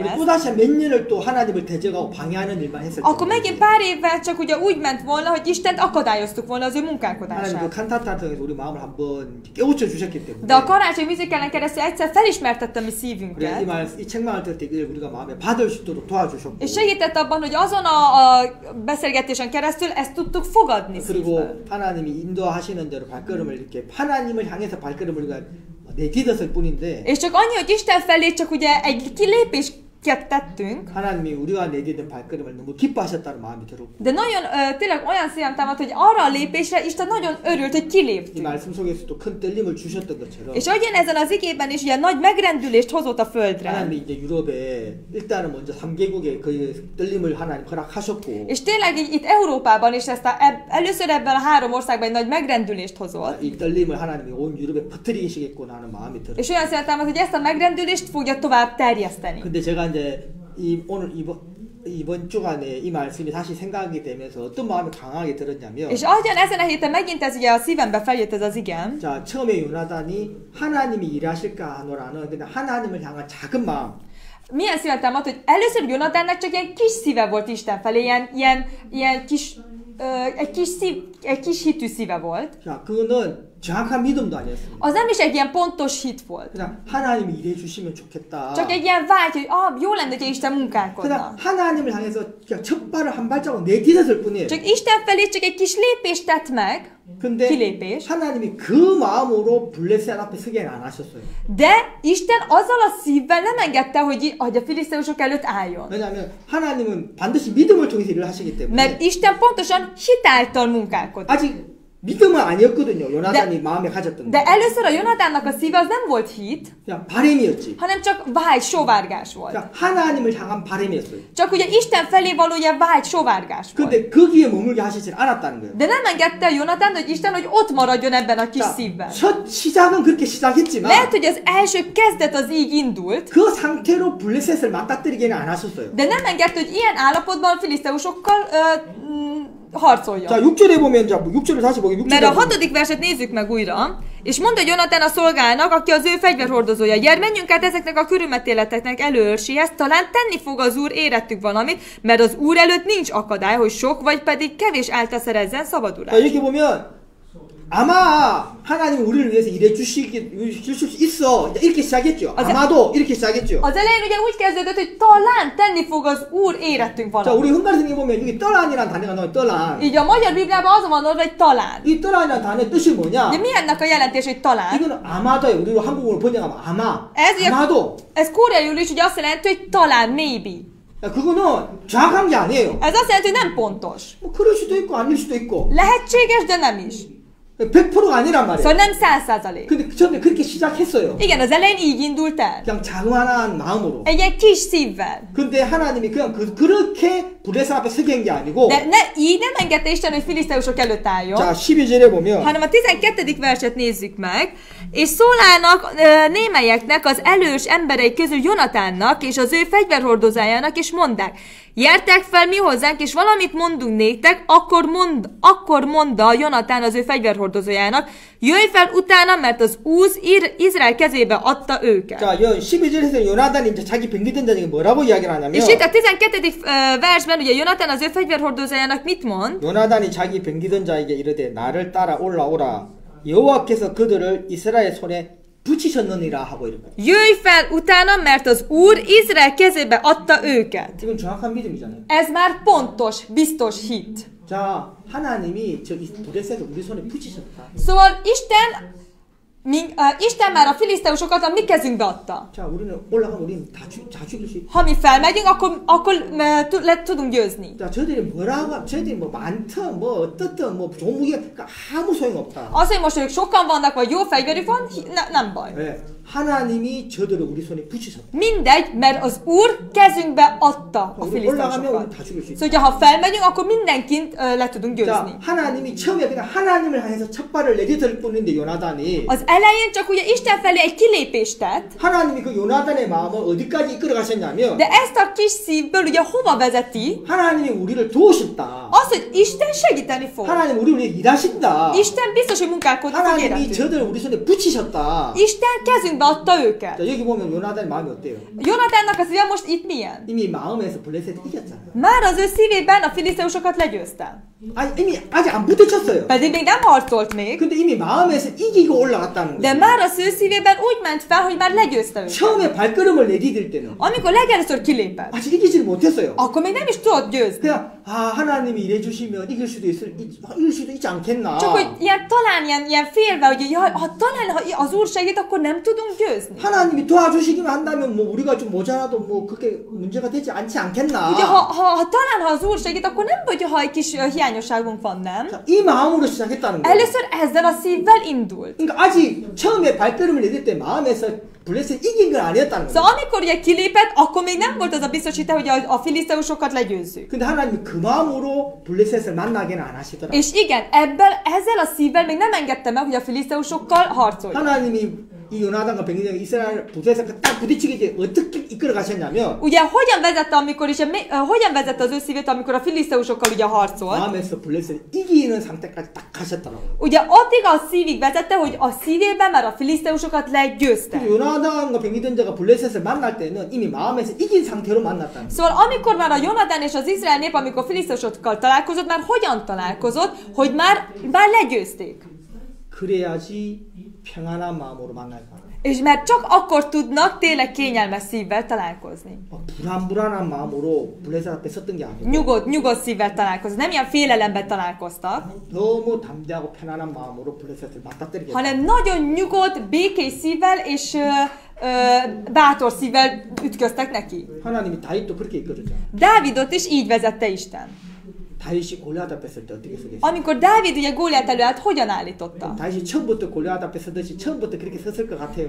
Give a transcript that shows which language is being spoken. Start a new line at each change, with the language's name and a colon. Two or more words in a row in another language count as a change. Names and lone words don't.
Korean: 우리
Hungarian: ezt,
Korean: 또다시 몇 년을 또 하나님을 대적하고 방해하는 일만 했을
Hungarian: akkor
Korean: 텐데.
Hungarian: megint pár évvel csak ugye úgy ment volna, hogy Istent akadályoztuk volna az ő
Korean: 하나님 그
Hungarian: munkálkodását.
Korean: 칸타타를 통해서 우리 마음을 한번 깨우쳐 주셨기 때문에.
Hungarian: De a karácsony műzikálni keresztül egyszer felismertette mi
Korean: 그래
Hungarian: szívünket.
Korean: 이 책망을 때 우리가 마음에 받을 수 있도록 도와주셨고.
Hungarian: És segített abban, hogy azon a beszélgetésen keresztül ezt tudtuk fogadni szívből.
Korean: 그리고 하나님이 인도하시는 대로 발걸음을 이렇게 하나님을 향해서 발걸음을 우리가 내딛었을 뿐인데.
Hungarian: És csak annyi, hogy Isten felé csak ugye egy kilépés tettünk,
Korean: 하나님이 우리가 내디딘 발걸음을 너무 기뻐하셨다는 마음이 들었고
Hungarian: de nagyon tényleg olyan szívem támad, hogy arra a lépésre Isten nagyon örült, hogy
Korean: 이
Hungarian: kiléptünk.
Korean: 말씀 속에서도 큰 떨림을 주셨던 것처럼
Hungarian: És ahogyan ezen az igében is ilyen nagy megrendülést hozott a földre.
Korean: 하나님이 이제 유럽에 일단은 먼저 3개국에 그 떨림을 하나님 허락하셨고
Hungarian: És tényleg így, itt Európában is először ebben a 3 országban egy nagy megrendülést hozott.
Korean: 이 떨림을 하나님이 온 유럽에 퍼뜨리시겠구나 하는 마음이 들었어요.
Hungarian: És olyan szívem támad, hogy ezt a megrendülést fogja tovább terjeszteni.
Korean: 근데 제가 이제 이번 주간에 이 말씀이 다시 생각이 되면서 어떤 마음이 강하게 들었냐면
Hungarian: És ahogyan ezen a héten megint ez ugye a szívembe feljött ez az igen.
Korean: 자, 처음에 요나단이 하나님이 일하실까 하노라는 근데 하나님을 향한 작은 마음.
Hungarian: Milyen szívem támad, hogy először Jonatánnak csak ilyen kis szíve volt Isten felé, ilyen kis, egy kis hitű szíve volt.
Korean: 자, 그거는 정확한 믿음도 아니었습니다.
Hungarian: Az nem is egy ilyen pontos hit volt.
Korean: 그냥 하나님이 일해 주시면 좋겠다.
Hungarian: Csak egy ilyen vágy, hogy jó lenne, hogy Isten munkálkodna.
Korean: 그냥 하나님을 향해서 그냥 첫 발을 한 발자국 내딛었을 뿐이에요.
Hungarian: Csak Isten felé csak egy kis lépést tett meg.
Korean: 근데
Hungarian: kilépés.
Korean: 하나님이 그 마음으로 블레셋 앞에 서게 안 하셨어요.
Hungarian: De Isten azzal a szívvel nem engedte, hogy a filiszteusok előtt álljon.
Korean: 왜냐하면 하나님은 반드시 믿음을 통해서 일을 하시기 때문에.
Hungarian: Mert Isten pontosan hit által munkálkodik.
Korean: 아직 믿음은 아니었거든요. 요나단이 마음에 가졌던
Hungarian: De
Korean: 거.
Hungarian: először a Jonatánnak a szíve az nem volt hit,
Korean: 그냥 바램이었지.
Hungarian: hanem csak vágy, sóvárgás volt.
Korean: 그러니까 하나님을 향한 바램이었어요.
Hungarian: Csak ugye Isten felé való ugye vágy, sóvárgás volt.
Korean: 근데 거기에 머물게 하시질 않았다는 거예요.
Hungarian: De nem engedte a Jonatán, hogy Isten, hogy ott maradjon ebben a kis
Korean: 자,
Hungarian: szívben.
Korean: 첫 시작은 그렇게 시작했지만
Hungarian: Lehet, hogy az első kezdet az így indult,
Korean: 그 상태로 블레셋을 맞닥뜨리게는 안 하셨어요.
Hungarian: de nem engedte, hogy ilyen állapotban a filiszteusokkal harcoljon.
Korean: 자, 6절에 보면 자, 6절을 다시 보게. 6절에
Hungarian: Mert a
Korean: 보면
Hungarian: 6. verset nézzük meg újra. És mondta Jonatán a szolgának, aki az ő fegyverhordozója, gyere, menjünk át ezeknek a körülmetéleteknek előrséhez, talán tenni fog az Úr érettük valamit, mert az Úr előtt nincs akadály, hogy sok vagy pedig kevés által szerezzen
Korean: 자,
Hungarian: szabadulást.
Korean: 이렇게 보면 아마 하나님 우리를 위해서 일해 주실 수 있어. 이렇게 시작했죠. 아마도 이렇게 시작했죠.
Hungarian: Az elején ugye úgy kezdődött, hogy talán tenni fog az Úr érettünk
Korean: 자,
Hungarian: valamit.
Korean: 우리 흑말성에 보면 여기 떠란이라는 단어가 나와요. 떠란.
Hungarian: Így a magyar Bibliában azon van orva, hogy talán.
Korean: 이 떠란이라는 단어의 뜻이 뭐냐?
Hungarian: De mi ennek a jelentés, hogy talán?
Korean: 이거는 아마도예요. 우리로 한국어로 번역하면 아마.
Hungarian: Ez, ugye,
Korean: 아마도.
Hungarian: ez koreaiul is ugye azt jelenti, hogy talán, maybe.
Korean: 야, 그거는 정확한 게 아니에요.
Hungarian: Ez azt jelenti, hogy nem pontos.
Korean: 뭐 그럴 수도 있고 아닐 수도 있고.
Hungarian: Lehetséges, de nem is.
Korean: 100%가 아니란 말이에요.
Hungarian: Szóval nem 100%.
Korean: 근데 처음에 그렇게 시작했어요.
Hungarian: Igen, az elején így indult el.
Korean: 그냥 자그마한 마음으로.
Hungarian: Egy ilyen kis szívvel.
Korean: 근데 하나님이 그냥 그렇게 블레셋 앞에 서게 한 게 아니고.
Hungarian: De így nem engedte Isten, hogy filiszteusok előtt álljon.
Korean: 자, 12절에 보면
Hungarian: Hanem a 12. verset nézzük meg. És szólának némelyeknek az elős emberei közül Jonatánnak és az ő fegyverhordozójának, és mondták, gyertek fel mi hozzánk, és valamit mondunk néktek, akkor mondta Jonatán az ő fegyverhordozójának, jöjj fel utána, mert az Úr Izrael kezébe adta őket.
Korean: 자, 12절에서 요나단이 이제 자기 병기던 자에게 뭐라고 이야기를 하냐면
Hungarian: És itt a 12. versben ugye Jonatán az ő fegyverhordozójának mit mond?
Korean: 요나단이 자기 병기던 자에게 이르되 나를 따라 올라오라 여호와께서 그들을 이스라엘 손에 붙이셨느니라 하고 이렇게.
Hungarian: Jöjj fel utána, mert az Úr Izrael kezébe adta őket.
Korean: 이건 정확한 믿음이잖아요.
Hungarian: Ez már pontos, biztos hit.
Korean: 자, 하나님이 저 블레셋을 우리 손에 붙이셨다.
Hungarian: Szóval Isten már a filiszteusokat a mi kezünkbe adta.
Korean: 자, 우리는 올라가면 우리는 다 죽일 수 있다.
Hungarian: Ha mi felmegyünk, akkor tudunk győzni.
Korean: 자, 저들이 뭐 많든 뭐 어떻든 뭐 좋은 무기가 아무 소용없다.
Hungarian: Az, hogy most ők sokan vannak, vagy jó fegyverük van, nem baj.
Korean: 네, 하나님이 저들을 우리 손에 붙이셨다.
Hungarian: Mindegy, mert az Úr kezünkbe adta a
Korean: 우리 올라가면 우리
Hungarian: filiszteusokat.
Korean: 다 죽일 수 있다.
Hungarian: Szóval, ha felmegyünk, akkor mindenkint le tudunk győzni.
Korean: 자, 하나님이 처음에 그냥 하나님을 향해서 첫 발을 내딛을 뿐인데 요나단이
Hungarian: Az elején csak ugye Isten felé egy kilépést tett,
Korean: 하나님이 그 요나단의 마음을 어디까지 이끌어 가셨냐면
Hungarian: de ezt a kis szívből ugye hova vezeti?
Korean: 하나님이 우리를 도우신다.
Hungarian: Az, hogy Isten segíteni fog.
Korean: 하나님 우리를 위해 일하신다.
Hungarian: Isten biztos, hogy munkálkodni fog
Korean: 하나님이
Hungarian: érettünk.
Korean: 저들을 우리 손에 붙이셨다.
Hungarian: Isten kezünkbe adta őket.
Korean: 자, 여기 보면 요나단의 마음이 어때요?
Hungarian: Jonatánnak a szíve most itt milyen?
Korean: 이미 마음에서 블레셋 이겼잖아요.
Hungarian: Már az ő szívében a filiszteusokat legyőzte.
Korean: 아니, 이미 아직 안 부딪혔어요.
Hungarian: Pedig még nem harcolt még,
Korean: 근데 이미 마음에서 이기고 올라갔다는
Hungarian: de
Korean: 거예요.
Hungarian: már az ő szívében úgy ment fel, hogy már legyőzte őket.
Korean: 처음에 발걸음을 내디딜 때는
Hungarian: Amikor legelőször kilépett,
Korean: 아직 이기지를 못했어요.
Hungarian: akkor még nem is tudott győzni.
Korean: 그냥 아 하나님이 이래 주시면 이길 수도 있지 않겠나.
Hungarian: Csak hogy talán ilyen félve, hogy jaj, talán ha az Úr segít, akkor nem tudunk győzni.
Korean: 하나님이 도와주시기만 한다면 뭐 우리가 좀 모자라도 뭐 그렇게 문제가 되지 않지 않겠나.
Hungarian: Ugye, talán ha az Úr segít, akkor nem vagy, ha egy kis hiányosságunk van, nem?
Korean: 자, 이 마음으로 시작했다는 거예요.
Hungarian: Először ezzel a szívvel indult.
Korean: 그러니까 아직 처음에 발걸음을 내딜 때 마음에서 블레셋 이긴 건 아니었다는 거예요.
Hungarian: Szóval amikor ugye kilépett, akkor még nem volt az a biztosítás, hogy a filiszteusokat legyőzzük.
Korean: 근데 하나님이 그 마음으로 블레셋을 만나게는 안 하시더라고요.
Hungarian: És igen, ezzel a szívvel még nem engedte meg, hogy a filiszteusokkal harcoljon.
Korean: 하나님이 이 요나단과 백리장이 이스라엘 부대에서 딱 부딪히게 이제 어떻게 이끌어 가셨냐면
Hungarian: Ugye hogyan vezette, hogyan vezette az ő szívét, amikor a filiszteusokkal ugye harcolt?
Korean: 마음에서 블레셋을 이기는 상태까지 딱 가셨더라고요.
Hungarian: Ugye addig a szívig vezette, hogy a szívében már a filiszteusokat legyőzte.
Korean: 요나단과 백리전자가 블레셋을 만날 때는 이미 마음에서 이긴 상태로 만났다는 거예요.
Hungarian: Szóval amikor már a Jonatán és az Izrael nép, amikor filiszteusokkal találkozott, már hogyan találkozott, hogy már legyőzték.
Korean: 그래야지 평안한 마음으로 만날 거예요.
Hungarian: És mert csak akkor tudnak tényleg kényelmes szívvel találkozni.
Korean: 불안한 마음으로 블레셋 앞에 섰던 게 아니고
Hungarian: Nyugodt szívvel találkozni. Nem ilyen félelemben találkoztak,
Korean: 너무 담대하고 편안한 마음으로 블레셋을 맞닥뜨리게
Hungarian: hanem nagyon nyugodt, békés szívvel és bátor szívvel ütköztek neki.
Korean: 하나님이 다윗도 그렇게 이끌었잖아요.
Hungarian: Dávidot is így vezette Isten.
Korean: 다윗이 골리앗 앞에 설 때 어떻게 서겠어요?
Hungarian: Amikor Dávid ugye Góliát előállt, hogyan állította?
Korean: 다윗이 처음부터 골리앗 앞에 서듯이 처음부터 그렇게 섰을 것 같아요.